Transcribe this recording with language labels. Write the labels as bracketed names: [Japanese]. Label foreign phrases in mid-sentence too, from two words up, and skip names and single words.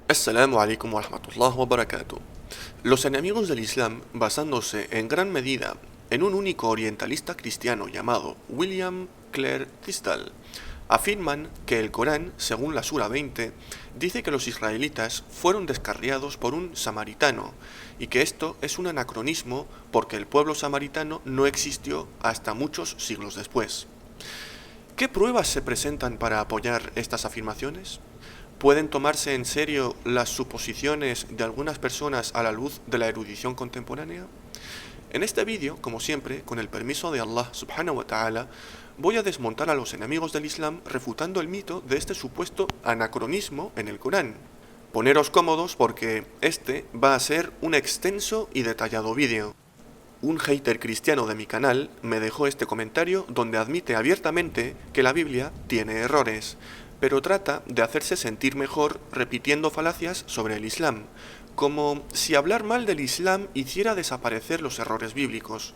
[Arabic] السلام عليكم ورحمة الله وبركاته. [Spanish] Los enemigos del Islam, basándose en gran medida en un único orientalista cristiano llamado William Clare Tisdall, afirman que el Corán, según la Sura 20, dice que los israelitas fueron descarriados por un samaritano y que esto es un anacronismo porque el pueblo samaritano no existió hasta muchos siglos después. ¿Qué pruebas se presentan para apoyar estas afirmaciones? ¿Pueden tomarse en serio las suposiciones de algunas personas a la luz de la erudición contemporánea? En este vídeo, como siempre, con el permiso de [Arabic] الله سبحانه وتعالى, [Spanish] voy a desmontar a los enemigos del Islam refutando el mito de este supuesto anacronismo en el Corán. Poneros cómodos porque este va a ser un extenso y detallado vídeo. Un hater cristiano de mi canal me dejó este comentario donde admite abiertamente que la Biblia tiene errores, pero trata de hacerse sentir mejor repitiendo falacias sobre el Islam, como si hablar mal del Islam hiciera desaparecer los errores bíblicos.